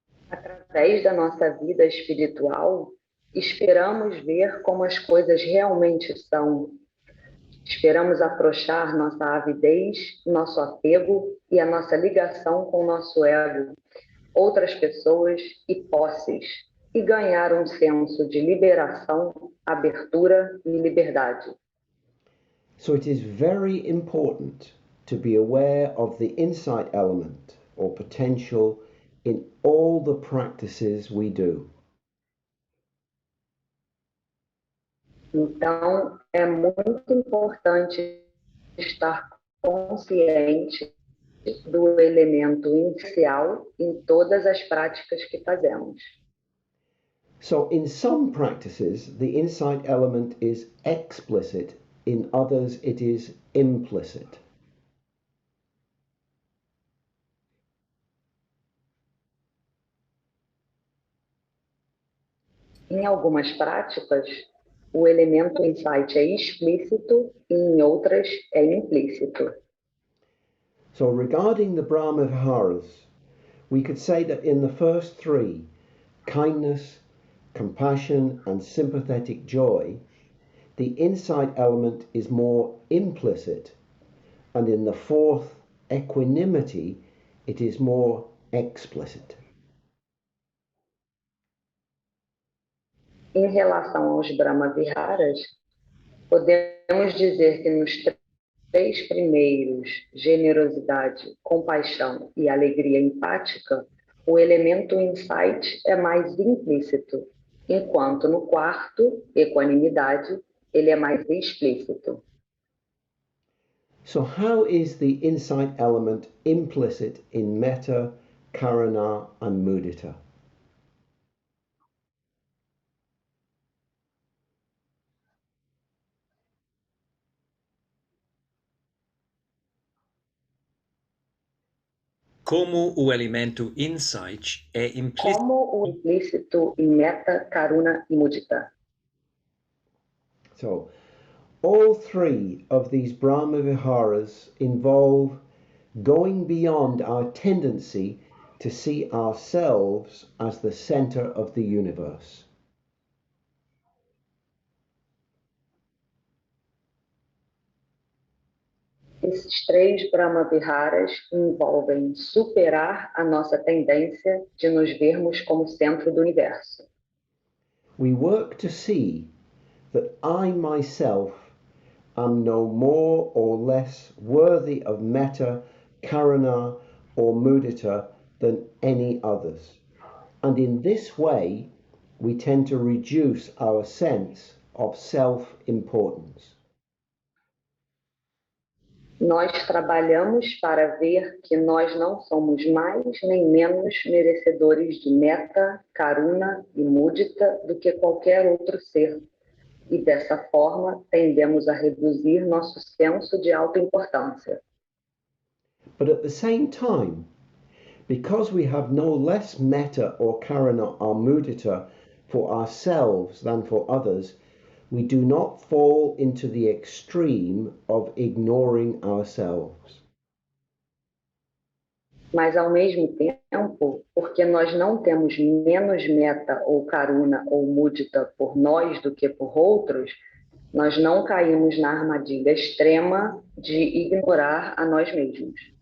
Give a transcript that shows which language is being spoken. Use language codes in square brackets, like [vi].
[pt] Através da nossa vida espiritual, esperamos ver como as coisas realmente são. Esperamos afrouxar nossa avidez, nosso apego e a nossa ligação com o nosso ego, outras pessoas e posses, e ganhar um senso de liberação, abertura e liberdade. [en] So it is very important to be aware of the insight element or potential in all the practices we do. [pt] Então, é muito importante estar consciente do elemento inicial em todas as práticas que fazemos. [en] So in some practices, the insight element is explicit in others it is implicit. [pt] Em algumas práticas, o elemento insight é explícito e em outras é implícito. [en] So regarding the Brahma Viharas, we could say that in the first three, kindness, compassion and sympathetic joy, the insight element is more implicit, and in the fourth, equanimity, it is more explicit. [pt] Em relação aos Brahma Viharas, podemos dizer que nos três primeiros, generosidade, compaixão e alegria empática, o elemento insight é mais implícito, enquanto no quarto, equanimidade, ele é mais explícito. [en] So how is the insight element implicit in metta, karuna and mudita? [pt] Como o elemento insight é implícito. Como o implícito em metta, karuna e mudita. [en] So all three of these Brahma Viharas involve going beyond our tendency to see ourselves as the center of the universe. [pt] Esses três Brahma Viharas envolvem superar a nossa tendência de nos vermos como centro do universo. [en] We work to see that I myself am no more or less worthy of metta, karuna or mudita than any others. And in this way, we tend to reduce our sense of self-importance. [pt] Nós trabalhamos para ver que nós não somos mais nem menos merecedores de metta, karuna e mudita do que qualquer outro ser. E dessa forma, tendemos a reduzir nosso senso de autoimportância. [en] But at the same time, because we have no less metta or karuna or mudita for ourselves than for others, we do not fall into the extreme of ignoring ourselves. [pt] Mas, ao mesmo tempo, porque nós não temos menos metta ou karuna ou mudita por nós do que por outros, nós não caímos na armadilha extrema de ignorar a nós mesmos.